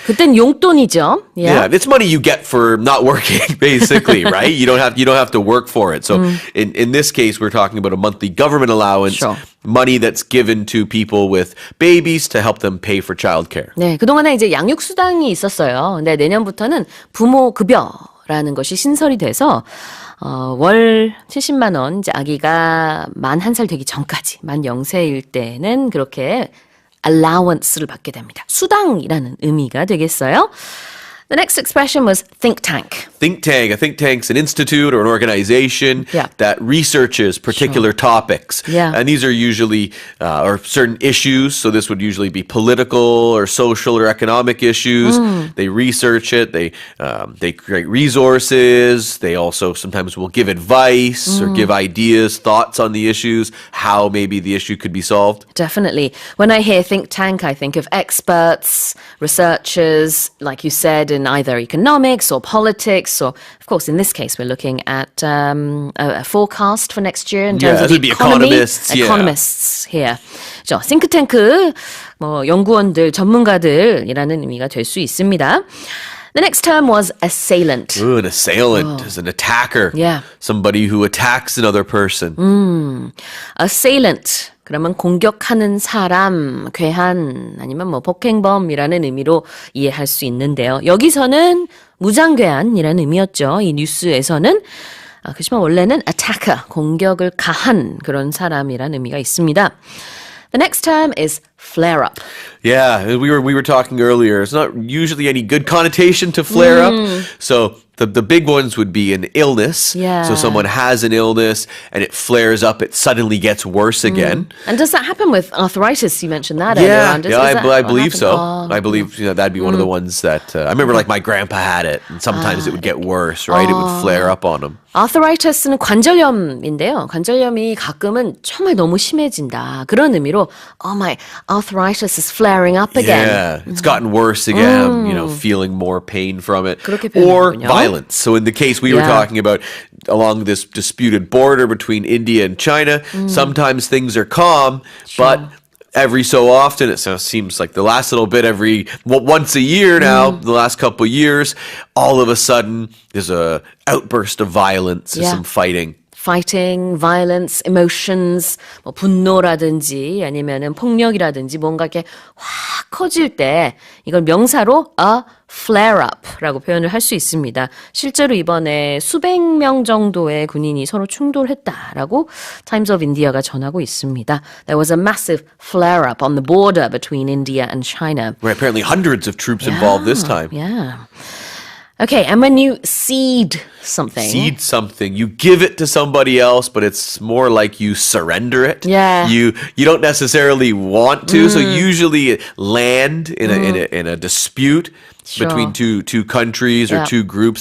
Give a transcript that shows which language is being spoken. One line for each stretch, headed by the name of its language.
Korean: 그땐 용돈이죠.
English: Yeah, it's money you get for not working, basically, right? You don't have to work for it. So in this case, we're talking about a monthly government allowance, Sure. money that's given to people with babies to help them pay for childcare.
Korean: 네, 그동안에 이제 양육수당이 있었어요. 근데 내년부터는 부모급여라는 것이 신설이 돼서 월 70만 원, 이제 아기가 만 1살 되기 전까지, 만 0세일 때는 그렇게 allowance를 받게 됩니다. 수당이라는 의미가 되겠어요.
English: The next expression was think tank. Think tank. A think tank's an institute or an organization that researches particular topics. Yeah. And these are usually, or certain issues. So this would usually be political or social or economic issues. They research it. They create resources. They also sometimes will give advice or give ideas, thoughts on the issues, how maybe the issue could be solved. Definitely. When I hear think tank, I think of experts, researchers, like you said, in either economics or politics. So, of course, in this case, we're looking at a forecast for next year in terms of the it'd be economy. economists. Economists here.
Korean: 저 싱크탱크, 연구원들, 전문가들이라는 의미가 될 수 있습니다.
English: The next term was assailant. Ooh, an assailant is an attacker. Yeah. Somebody who attacks another person. assailant.
Korean: 그러면 공격하는 사람, 괴한, 아니면 폭행범이라는 의미로 이해할 수 있는데요. 여기서는 무장괴한이라는 의미였죠. 이 뉴스에서는. 그렇지만 원래는 attacker, 공격을 가한 그런 사람이라는 의미가 있습니다.
English: The next term is flare up. Yeah, we were talking earlier. It's not usually any good connotation to flare up. So the big ones would be an illness. Yeah. So someone has an illness and it flares up. It suddenly gets worse again. And does that happen with arthritis? You mentioned that earlier Yeah, on. I believe so. Oh. I believe that'd be one of the ones that I remember. Like my grandpa had it, and sometimes it would get worse. Right, it would flare up on him.
Korean: 아스라이티스는 관절염인데요. 관절염이 가끔은 정말 너무 심해진다. 그런 의미로
English: oh my arthritis is flaring up again. Yeah, it's gotten worse again. You know, feeling more pain from it.
Korean: 그렇게
English: Or
Korean: 표현하는군요.
English: violence. So in the case we were talking about along this disputed border between India and China, sometimes things are calm, but every so often, it seems like the last little bit once a year now, the last couple of years, all of a sudden there's a outburst of violence, there's some fighting. Fighting, violence, emotions,
Korean: 뭐 분노라든지 아니면은 폭력이라든지 뭔가 이렇게 확 커질 때 이걸 명사로 a flare-up라고 표현을 할 수 있습니다. 실제로 이번에 수백 명 정도의 군인이 서로 충돌했다라고 Times of India가 전하고 있습니다.
English: There was a massive flare-up on the border between India and China. Where apparently hundreds of troops involved this time. Yeah. Okay, and when you cede something. Cede something. You give it to somebody else, but it's more like you surrender it. Yeah. You don't necessarily want to. So usually land in a dispute between two countries or two groups.